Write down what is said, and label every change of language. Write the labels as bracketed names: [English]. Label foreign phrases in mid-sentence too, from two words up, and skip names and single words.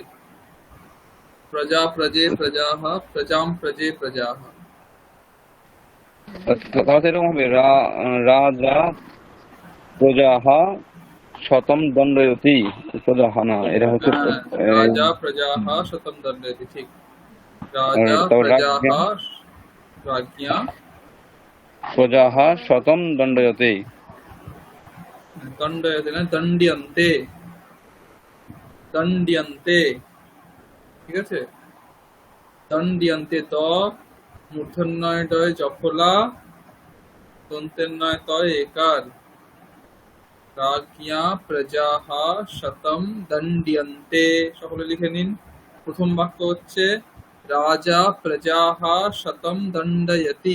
[Sanskrit] প্রজা প্রজে প্রজাহ, প্রজাম প্রজে প্রজাহ। [Bangla] তাহলে এরকম হবে [Sanskrit] রাজা প্রজাহ শতম দণ্ডয়তি। [Bangla] প্রজাহ না, এটা হচ্ছে [Sanskrit] রাজা প্রজাহ শতম দণ্ডয়তি, ঠিক। রাজা [Bangla] তারপর [Sanskrit] প্রজাহ রাজ্ঞা প্রজাহ শতম দণ্ডয়তি। দণ্ডয়তি না, দণ্ড্যন্তে। [Bangla] দণ্ডিয়ন্তে, ঠিক আছে? দণ্ডিয়ন্তে ত, মূর্ধন্যয় ডয় জফলা, দন্তেন্যয় তয় একার। [Sanskrit] রাজ্ঞা প্রজাহ শতম দণ্ডিয়ন্তে। [Bangla] সকলে লিখে নিন। প্রথম বাক্য হচ্ছে [Sanskrit] রাজা প্রজাহ শতম দণ্ডয়তি।